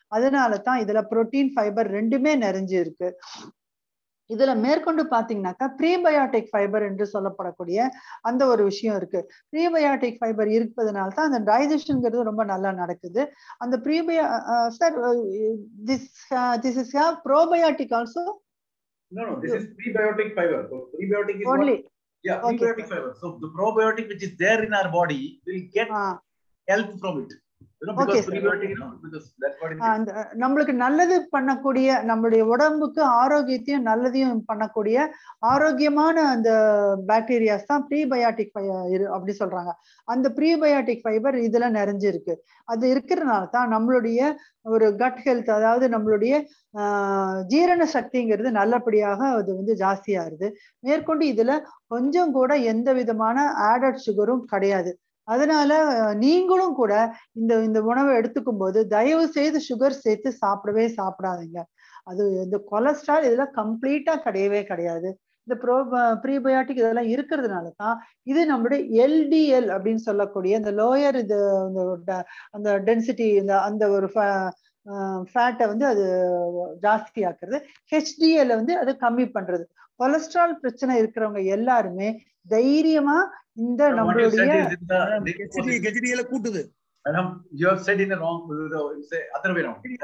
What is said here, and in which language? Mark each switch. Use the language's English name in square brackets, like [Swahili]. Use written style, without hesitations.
[Tamil] அதனாலதான் இதுல protein fibre ரெண்டுமே நிறைஞ்சு இருக்கு. இதுல மேற்கொண்டு பாத்தீங்கன்னாக்கா ப்ரீபயாட்டிக் ஃபைபர் என்று சொல்லப்படக்கூடிய அந்த ஒரு விஷயம் இருக்கு. ப்ரீபயாட்டிக் ஃபைபர் இருப்பதனால தான் அந்த டைஜஷன்ங்கிறது ரொம்ப நல்லா நடக்குது. அந்த sir, [English] this is have probiotic also? No, this is prebiotic fiber. So prebiotic is only what? Yeah, prebiotic fiber. So the probiotic which is there in our body will get health from it. Because prebiotic, because that's what it is. [Tamil] நம்மளுக்கு நல்லது பண்ணக்கூடிய, நம்மளுடைய உடம்புக்கு ஆரோக்கியத்தையும் நல்லதையும் பண்ணக்கூடிய ஆரோக்கியமான அந்த பாக்டீரியாஸ் தான் ப்ரீபயாட்டிக் அப்படி சொல்றாங்க. அந்த ப்ரீபயாட்டிக் ஃபைபர் இதுல நிறைஞ்சிருக்கு. அது இருக்கிறதுனால தான் நம்மளுடைய ஒரு கட் ஹெல்த், அதாவது நம்மளுடைய ஜீரண சக்திங்கிறது நல்லபடியாக அது வந்து ஜாஸ்தியாகுது. மேற்கொண்டு இதுல கொஞ்சம் கூட எந்த விதமான ஆடட் சுகரும் கிடையாது. அதனால நீங்களும் கூட இந்த உணவை எடுத்துக்கும் போது தயவு செய்து சுகர் சேர்த்து சாப்பிடாதீங்க. அது இந்த கொலஸ்ட்ரால் இதுல கம்ப்ளீட்டா கிடையவே கிடையாது. இந்த ப்ரீபயாட்டிக் இதெல்லாம் இருக்கிறதுனால தான் இது நம்மளுடைய LDL அப்படின்னு சொல்லக்கூடிய இந்த லோயர் இது அந்த டென்சிட்டி அந்த ஒரு ஃபேட்டை வந்து அது ஜாஸ்தி ஆக்குறது, HDL வந்து அது கம்மி பண்றது. கொலஸ்ட்ரால் பிரச்சனை இருக்கிறவங்க எல்லாருமே தைரியமா இந்த நம்மளுடைய HDL கூட்டுது. [English] Madam, you have said in the wrong, say other way around.